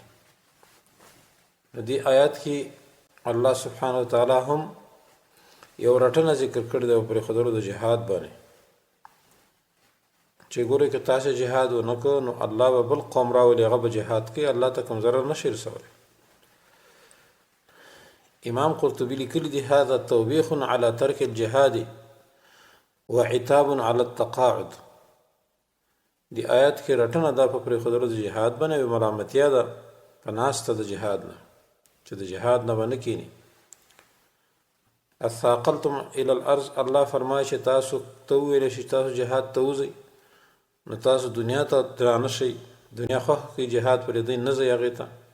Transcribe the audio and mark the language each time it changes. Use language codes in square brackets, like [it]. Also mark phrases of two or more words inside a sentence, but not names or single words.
[ps] د دې آیات کې الله سبحانه وتعالی هم یو رټنه ذکر کړی دی په پرېښودلو د جهاد باندې، چې ګورئ که تاسې جهاد ونه کړو نو الله به بل قوم راولي، هغه به جهاد کوي، الله ته کوم ضرر نشي رسولی. امام قرطبي لیکلی دی [ar] هذا توبیخ علی ترک الجهاد وعتاب علی التقاعد. [ps] دی آیات کې رټنه دا په پرېښودلو د جهاد باندې یوه ملامتیا ده په ناسته د جهاد نه، چې د جهاد نه به نه کیني. [ar] اثاقلتم الى الارض، [ps] الله فرمایي چې تاسو ته وویلی شي تاسو جهاد ته وځئ نو تاسو دنیا ته درانه شئ، دنیا خوښه کوي، جهاد پرېږدئ نه ځئ هغې ته.